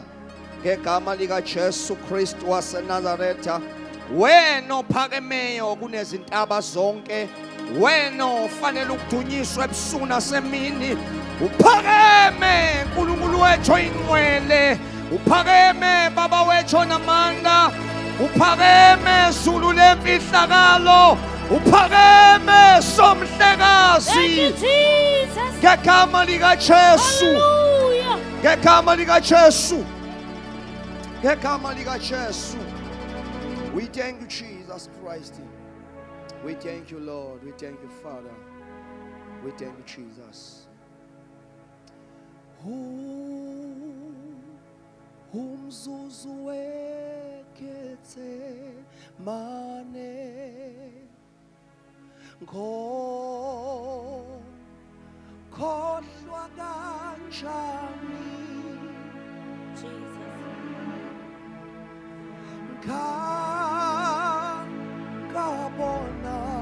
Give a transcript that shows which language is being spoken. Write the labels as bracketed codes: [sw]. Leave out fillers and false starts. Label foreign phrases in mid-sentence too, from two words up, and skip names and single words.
[zu] ngegama lika Jesu Kristu waseNazaretha wena ophakemeyo kunezintaba zonke wena ofanele ukudunyiswa ebusuku nasemini uphakeme uNkulunkulu wethu ingcwele uphakeme baba wethu namandla uphakeme zulu lemfihlakalo uphakeme somhlekazi [en] Thank you, Jesus. [zu] ngegama lika Jesu [en] Hallelujah. [zu] ngegama lika Jesu ngegama lika Jesu [en] we thank you Jesus Christ we thank you Lord we thank you Father We thank you, Jesus. [zu] Umzuzu wekethe mane khohlwa kanjani kabona